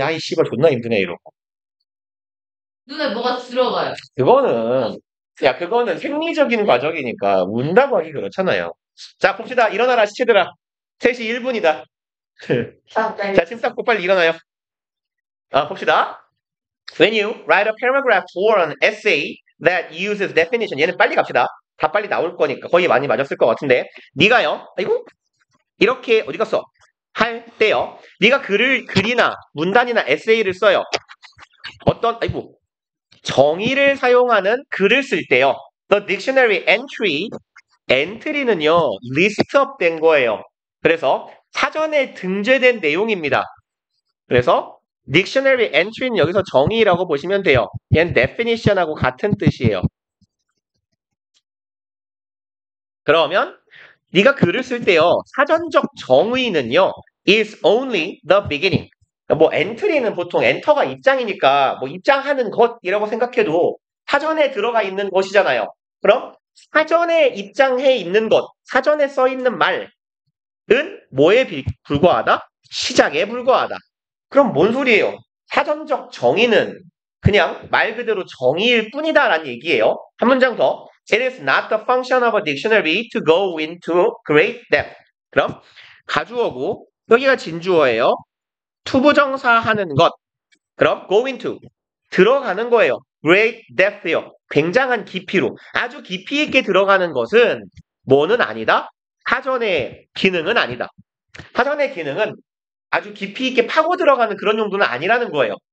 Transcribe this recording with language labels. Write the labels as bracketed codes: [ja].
[ko] 아이 씨발 존나 힘드네 이러고. 눈에 뭐가 들어가요. 그거는 생리적인 과정이니까 운다고 하기 그렇잖아요. 자 봅시다. 일어나라 시체들아. 3시 1분이다. 자 침 닦고 빨리 일어나요. 봅시다. [en] When you write a paragraph or an essay that uses definition, [ko] 얘는 빨리 갑시다. 다 빨리 나올 거니까 거의 많이 맞았을 것 같은데 네가요. 아이고 이렇게 어디 갔어? 할 때요. 네가 글이나 문단이나 에세이를 써요. 아이고 정의를 사용하는 글을 쓸 때요. The dictionary entry는요 리스트업 된 거예요. 그래서 사전에 등재된 내용입니다. 그래서 dictionary entry는 여기서 정의라고 보시면 돼요. 얘는 definition하고 같은 뜻이에요. 그러면 네가 글을 쓸 때요. 사전적 정의는요. [en] is only the beginning. [ko] 뭐 엔트리는 보통 엔터가 입장이니까 뭐 입장하는 것이라고 생각해도 사전에 들어가 있는 것이잖아요. 그럼 사전에 입장해 있는 것, 사전에 써 있는 말은 뭐에 불과하다? 시작에 불과하다. 그럼 뭔 소리예요? 사전적 정의는 그냥 말 그대로 정의일 뿐이다라는 얘기예요. 한 문장 더. [en] It is not the function of a dictionary to go into great depth. [ko] 그럼 가주어고 여기가 진주어예요. 투부정사 하는 것. 그럼 go into 들어가는 거예요. great depth요. 굉장한 깊이로. 아주 깊이 있게 들어가는 것은 뭐는 아니다? 사전의 기능은 아니다. 사전의 기능은 아주 깊이 있게 파고 들어가는 그런 용도는 아니라는 거예요.